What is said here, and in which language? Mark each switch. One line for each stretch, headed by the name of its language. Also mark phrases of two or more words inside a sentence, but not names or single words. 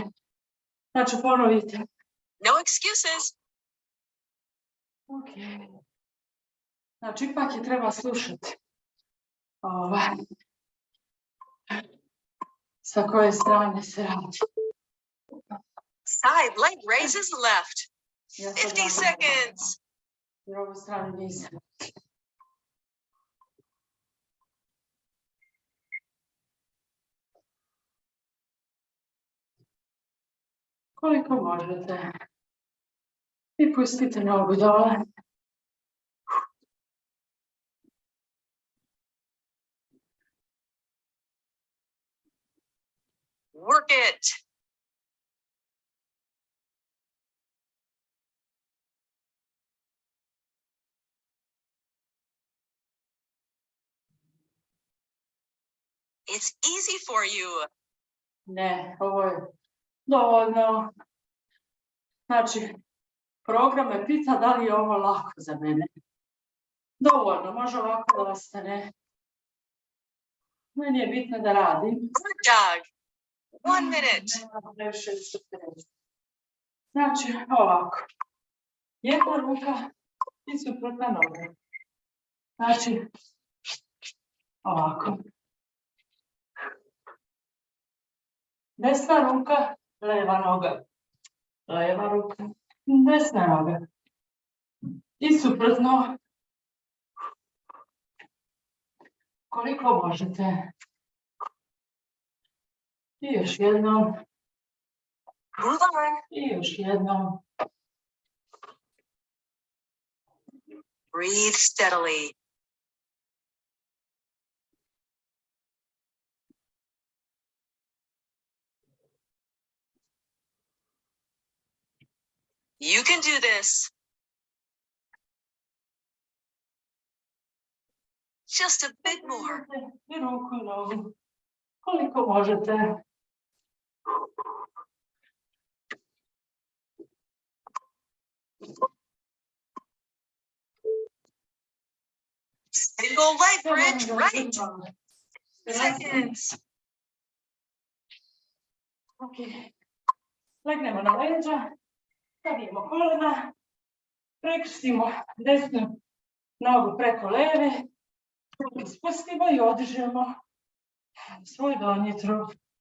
Serbian: Znači, ponovite.
English: No excuses.
Serbian: Ok. Znači, ipak je treba slušati. Sa koje strane se radi.
English: Side leg raises left.
Serbian: Ja sad 50 radim seconds. jer ovu stranu nisam. Koliko možete. I pustite nogu dole.
English: Work it. It's easy for you.
Serbian: Ne, ovo je dovoljno. Znači, program me pita da li je ovo lako za mene. Dovoljno, može ovako da ostane. Meni je bitno da radim.
English: Good dog. 1 minute.
Serbian: Nema previše strpljenja. Znači, ovako. Jedna ruka i suprotna noga. Znači, ovako. Desna ruka, leva noga. Leva ruka, desna noga. I suprotno. Koliko možete. I još jednom.
English: Move on.
Serbian: I još jednom.
English: Breathe steadily. You can do this. Just a bit more.
Serbian: I ruku i nogu. Koliko možete.
English: Single leg bridge right. Seconds.
Serbian: Ok. Legnemo na leđa. Stavimo kolena. Prekrstimo desnu nogu preko leve. Spustimo i odižemo svoj donji trup.